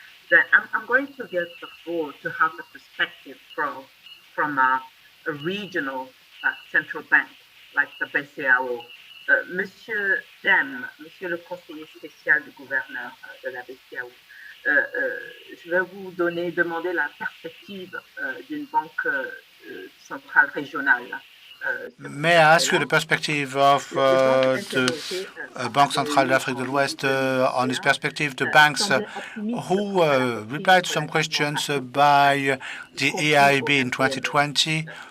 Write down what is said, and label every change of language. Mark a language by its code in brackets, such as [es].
[en] Then I'm going to give the floor to have the perspective from a regional central bank like the BCAO. [fr] Monsieur Dem, Monsieur le conseiller spécial du gouverneur de la BCAO, je vais vous demander la perspective d'une banque centrale régionale. [en] May I ask you the perspective of the Banque Centrale d'Afrique de l'Ouest on this perspective, the banks who replied to some questions by the EIB in 2020.